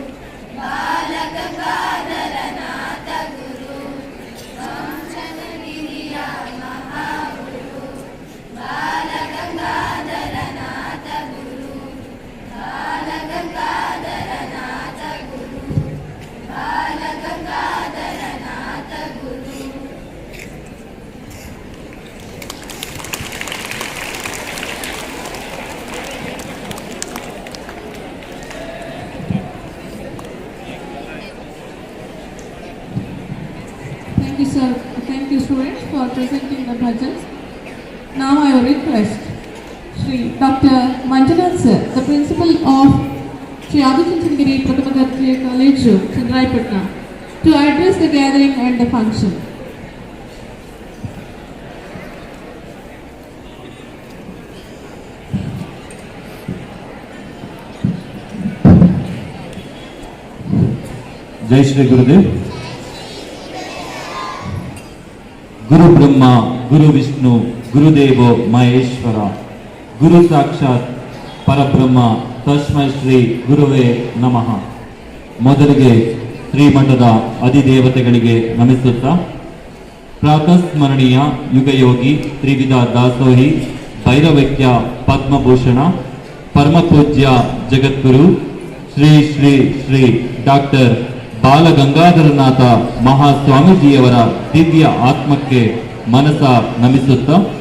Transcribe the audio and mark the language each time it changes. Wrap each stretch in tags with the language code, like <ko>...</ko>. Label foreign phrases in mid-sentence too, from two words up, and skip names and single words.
<kn>ಬಾಲಗಂಗಾಧರನಾಥ ಗುರು ಚುಂಚನಗಿರಿಯ ಮಹಾಗುರು ಬಾಲಗಂಗಾಧರನಾಥ ಗುರು ಬಾಲಗಂಗಾಧರನಾಥ ಗುರು ಬಾಲಗಂಗಾಧರನಾಥ ಗುರು</kn> <en>Thank you, sir. Thank you, students, for presenting the bhajans. Now I will request Shri Dr. Manjunath sir, the principal of Shri Adi Chanchanagiri Prathama Darajya College, Chandrayapatna, to address the gathering and the function.</en> <hi>जय श्री गुरुदेव।</hi> <sa>गुरु ब्रह्मा गुरु विष्णु गुरुदेवो महेश्वर गुरु साक्षात् परब्रह्म तस्मै श्री गुरुवे नमः।</sa> <kn>ಮೊದಲಿಗೆ ಶ್ರೀಮಠದ ಅಧಿದೇವತೆಗಳಿಗೆ ನಮಿಸುತ್ತಾ ಪ್ರಾತಸ್ಮರಣೀಯ ಯುಗಯೋಗಿ ತ್ರಿವಿಧ ದಾಸೋಹಿ ಭೈರವೈಕ್ಯ ಪದ್ಮಭೂಷಣ ಪರಮಪೂಜ್ಯ ಜಗದ್ಗುರು ಶ್ರೀ ಶ್ರೀ ಶ್ರೀ ಡಾಕ್ಟರ್ ಬಾಲಗಂಗಾಧರನಾಥ ಮಹಾಸ್ವಾಮೀಜಿಯವರ ದಿವ್ಯ ಆತ್ಮಕ್ಕೆ ಮನಸ ನಮಿಸುತ್ತಾ</kn>